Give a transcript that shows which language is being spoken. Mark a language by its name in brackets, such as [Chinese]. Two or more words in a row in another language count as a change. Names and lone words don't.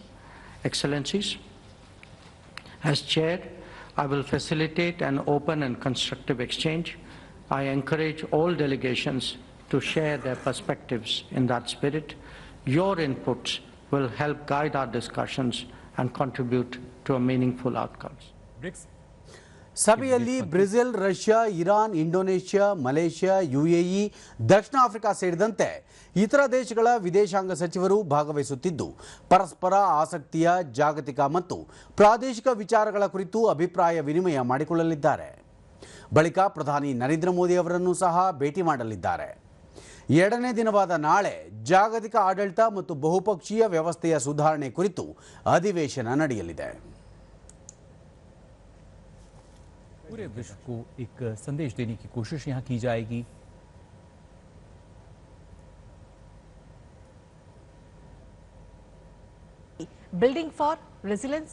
[English] Excellencies, as chair, I will facilitate an open and constructive exchange. I encourage all delegations to share their perspectives in that spirit. Your inputs will help guide our discussions and contribute to a meaningful outcomes. [Kannada] ಸಭೆಯಲ್ಲಿ ಬ್ರೆಜಿಲ್, ರಷ್ಯಾ, ಇರಾನ್, ಇಂಡೋನೇಷ್ಯಾ, ಮಲೇಷ್ಯಾ, ಯುಎಇ, ದಕ್ಷಿಣ ಆಫ್ರಿಕಾ ಸೇರಿದಂತೆ ಇತರ ದೇಶಗಳ ವಿದೇಶಾಂಗ ಸಚಿವರು ಭಾಗವಹಿಸುತ್ತಿದ್ದು ಪರಸ್ಪರ ಆಸಕ್ತಿಯ ಜಾಗತಿಕ ಮತ್ತು ಪ್ರಾದೇಶಿಕ ವಿಚಾರಗಳ ಕುರಿತು ಅಭಿಪ್ರಾಯ ವಿನಿಮಯ ಮಾಡಿಕೊಳ್ಳಲಿದ್ದಾರೆ. ಬಳಿಕ ಪ್ರಧಾನಿ ನರೇಂದ್ರ ಮೋದಿ ಅವರನ್ನು ಸಹ ಭೇಟಿ ಮಾಡಲಿದ್ದಾರೆ. 2ನೇ ದಿನವಾದ ನಾಳೆ ಜಾಗತಿಕ ಆಡಳಿತ ಮತ್ತು ಬಹುಪಕ್ಷೀಯ ವ್ಯವಸ್ಥೆಯ ಸುಧಾರಣೆ ಕುರಿತು ಅಧಿವೇಶನ ನಡೆಯಲಿದೆ. [Hindi] पूरे विश्व को एक संदेश देने की कोशिश यहाँ की जाएगी. [English] building for resilience,